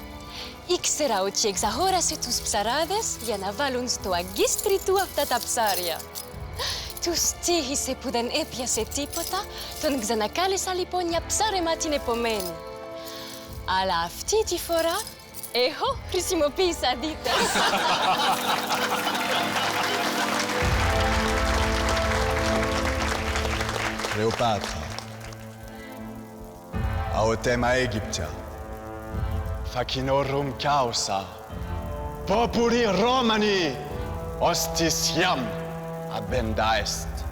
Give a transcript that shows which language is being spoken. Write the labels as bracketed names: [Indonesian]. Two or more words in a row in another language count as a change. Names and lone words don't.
[Greek] Ήξερα ότι εξαγόρασε τους ψαράδες για να βάλουν στο αγκίστρι του αυτά τα ψάρια. Τους τύχησε που δεν έπιασε τίποτα, τον ξανακάλεσα λοιπόν για ψάρεμα την επομένη. Αλλά αυτή τη φορά, εγώ χρησιμοποίησα δίτες. [Latin] Cleopatra, autem Aegyptia, facinorum causa, populi Romani, hostis iam abenda est.